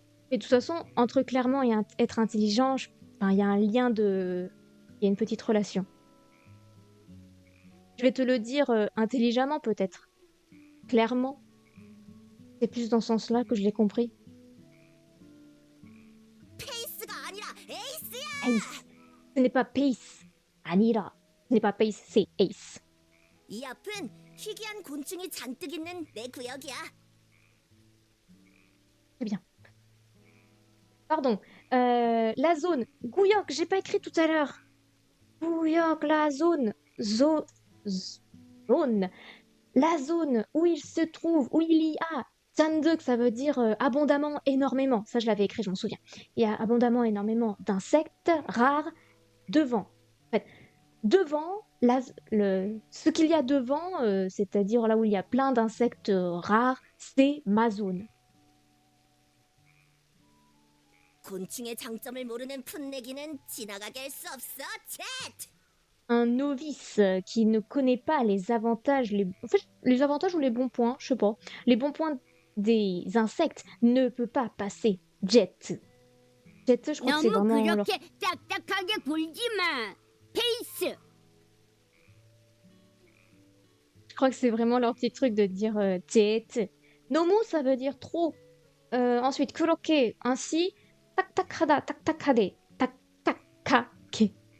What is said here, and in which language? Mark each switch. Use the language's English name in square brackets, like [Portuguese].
[French] Et de toute façon, entre clairement et être intelligent, il y a un lien de. Il y a une petite relation. Je vais te le dire intelligemment peut-être. Clairement. C'est plus dans ce sens-là que je l'ai compris. [Korean] 페이스가 아니라 에이스야. [French] Ace. Ce n'est pas Pace. Anira. Ce n'est pas Pace, c'est Ace. [Korean] 이 앞은 희귀한 곤충이 잔뜩 있는 내 구역이야. [French] Très bien. Pardon. La zone. Gouyoc, j'ai pas écrit tout à l'heure. Gouyoc, la zone. Zone. La zone où il se trouve, où il y a. Sanduk, ça veut dire abondamment, énormément. Ça, je l'avais écrit, je m'en souviens. Il y a abondamment, énormément d'insectes rares devant. En fait, devant, ce qu'il y a devant, c'est-à-dire là où il y a plein d'insectes rares, c'est ma zone. [Korean] 곤충의 장점을 모르는 풋내기는 지나가게 할 수 없어, 챗. [French] un novice qui ne connaît pas les avantages, en fait, les avantages ou les bons points, je sais pas, les bons points des insectes ne peut pas passer jet. Jet, je crois que c'est [Korean] 너무 [French] vraiment leur... [Korean] 그렇게 딱딱하게 굴지 마. 페이스. [French] Je crois que c'est vraiment leur petit truc de dire jet. Nomu, ça veut dire trop. [Korean] Ensuite, 그렇게, ainsi, 딱딱하다, 딱딱하대, 딱딱하게.